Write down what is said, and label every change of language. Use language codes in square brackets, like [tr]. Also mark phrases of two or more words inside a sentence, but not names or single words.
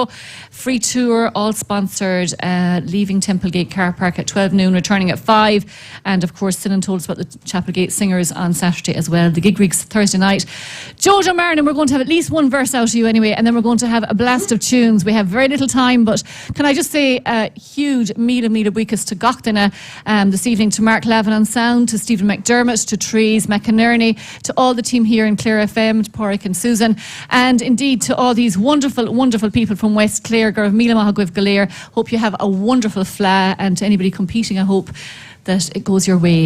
[en] Free tour, all sponsored, leaving Templegate Car Park at 12 noon, returning at 5. And of course, Sinan told us about the Chapelgate Singers on Saturday as well. The gig rigs Thursday night. Jojo Marnin, we're going to have at least one verse out of you anyway, and then we're going to have a blast of tunes. We have very little time, but can I just say a huge [ga] míle buíochas [en] to Gachtainna this evening, to Mark Lavin on sound, to Stephen McDermott, to Trees McInerney, to all the team here in Clare FM, to Porrick and Susan, and indeed to all these wonderful, wonderful people from West Clare. [ga] Gurv Míle Maith Agaibh Galir. [en] Hope you have a wonderful Fleadh, and to anybody competing, I hope that it goes your way.